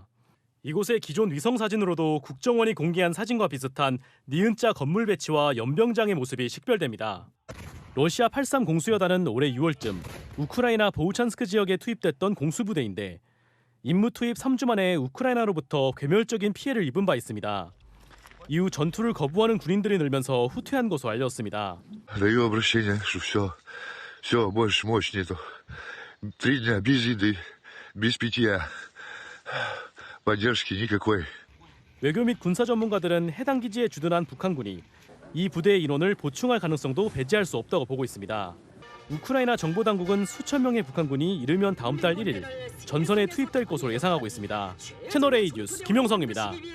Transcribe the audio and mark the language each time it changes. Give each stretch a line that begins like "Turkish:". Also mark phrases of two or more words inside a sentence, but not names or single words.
Korean: 이곳의 기존 위성사진으로도 국정원이 공개한 사진과 비슷한 니은자 건물 배치와 연병장의 모습이 식별됩니다. 러시아 83 공수여단은 올해 6월쯤 우크라이나 보우찬스크 지역에 투입됐던 공수부대인데 임무 투입 3주 만에 우크라이나로부터 괴멸적인 피해를 입은 바 있습니다. 이후 전투를 거부하는 군인들이 늘면서 후퇴한 것으로 알렸습니다.
Russian: Даю обращение, что все больше мощнее. 3 дня без еды, без питья, поддержки никакой.
Korean: 외교 및 군사 전문가들은 해당 기지에 주둔한 북한군이 이 부대의 인원을 보충할 가능성도 배제할 수 없다고 보고 있습니다. 우크라이나 정보당국은 수천 명의 북한군이 이르면 다음 달 1일 전선에 투입될 것으로 예상하고 있습니다. 채널A 뉴스 김용성입니다.